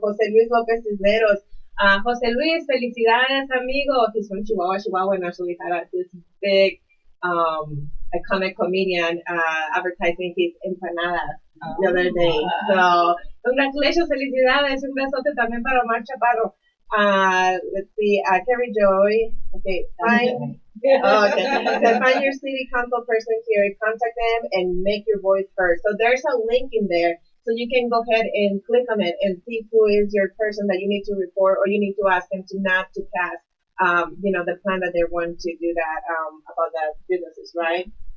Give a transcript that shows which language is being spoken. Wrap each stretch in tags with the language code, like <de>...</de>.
<es>José Luis López Cisneros. José Luis, felicidades, amigo.</es> <en>He's from Chihuahua, and actually had this big, iconic comedian advertising his empanadas the other day. So, congratulations,</en> <es>felicidades. Un besote también para Omar Chaparro.</es> <en>Let's see, Terry Joy. Okay, fine. Okay. So find your city council person here, contact them, and make your voice heard. So there's a link in there. So you can go ahead and click on it and see who is your person that you need to report, or you need to ask them to not to pass, the plan that they want to do that, about the businesses, right?</en>